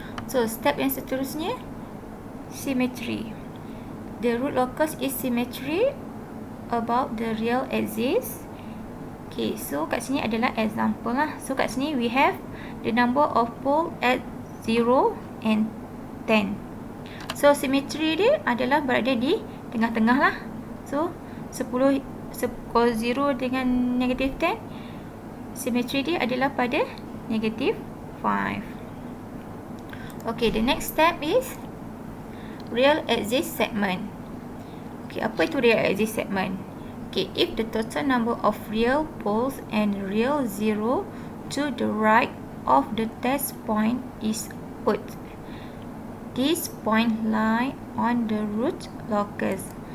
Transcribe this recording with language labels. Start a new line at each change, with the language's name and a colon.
Malay: So step yang seterusnya, symmetry.
English: The root locus is symmetry about the real axis. Okay, so
Malay: kat sini adalah example lah.
English: So kat sini we have the number of pole at 0 and 10.
Malay: So symmetry dia adalah berada di tengah-tengah lah. So 10, 0 dengan negative 10, symmetry dia adalah pada negative 5.
English: Okay, the next step is real axis segment. Okay,
Malay: apa itu
English: real axis segment? Okay, if the total number of real poles and real zero to the right of the test point is odd, this point lie on the root locus.